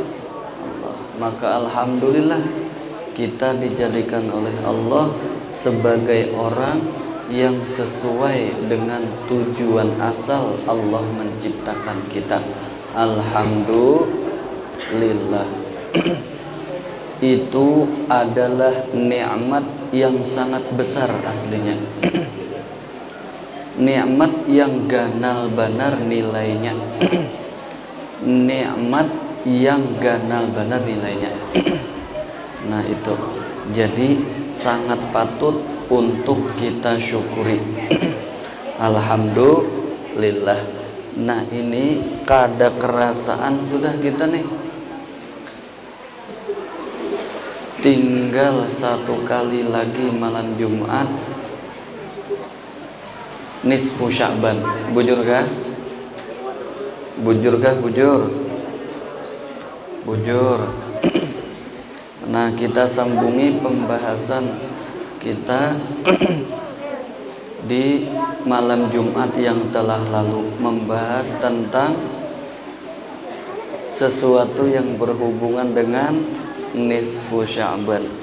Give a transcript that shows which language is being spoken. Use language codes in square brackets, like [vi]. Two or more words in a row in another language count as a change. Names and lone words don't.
[id] Maka alhamdulillah kita dijadikan oleh Allah sebagai orang yang sesuai dengan tujuan asal Allah menciptakan kita. Alhamdulillah. Itu adalah nikmat yang sangat besar aslinya. [bjn] Nikmat yang ganal banar nilainya. Nikmat yang ganal banar nilainya. [id] Nah itu. Jadi sangat patut untuk kita syukuri. Alhamdulillah. [bjn] Nah ini kada kerasaan sudah kita nih. [id] Tinggal satu kali lagi malam Jumat nisfu Sya'ban. [bjn] Bujur kah? Bujur kah? Bujur. [id] Nah kita sambungi pembahasan kita di malam Jumat yang telah lalu, membahas tentang sesuatu yang berhubungan dengan nisfu Sya'ban.